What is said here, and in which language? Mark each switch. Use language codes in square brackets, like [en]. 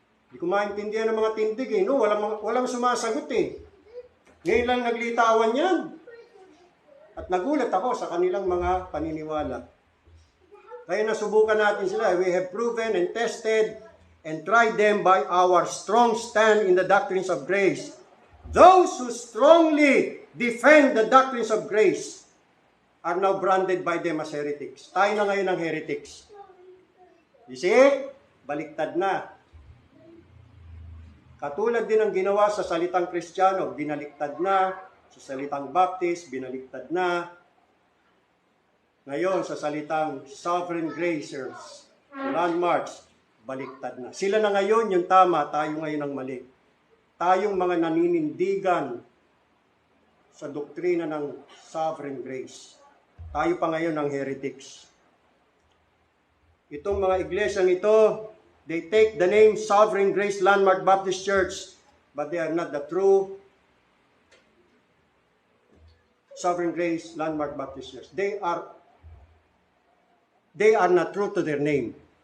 [tl] Hindi ko maintindihan ng mga tindig eh. No? Walang sumasagot eh. Ngayon lang naglitawan yan. At nagulat ako sa kanilang mga paniniwala. Kaya nasubukan natin sila. [en] We have proven and tested and tried them by our strong stand in the doctrines of grace. Those who strongly defend the doctrines of grace are now branded by them as heretics. [tl] Tayo na ngayon ang heretics. [en] You see? [tl] Baliktad na. Katulad din ang ginawa sa salitang Kristiyano, binaliktad na. Sa salitang Baptist, binaliktad na. Ngayon, sa salitang Sovereign Gracers, Landmarks, baliktad na. Sila na ngayon yung tama, tayo ngayon ang mali. Tayong mga naninindigan sa doktrina ng Sovereign Grace. Tayo pa ngayon ang heretics. Itong mga iglesyang ito, [en] they take the name Sovereign Grace Landmark Baptist Church, but they are not the true Sovereign Grace Landmark Baptist Church. They are not true to their name.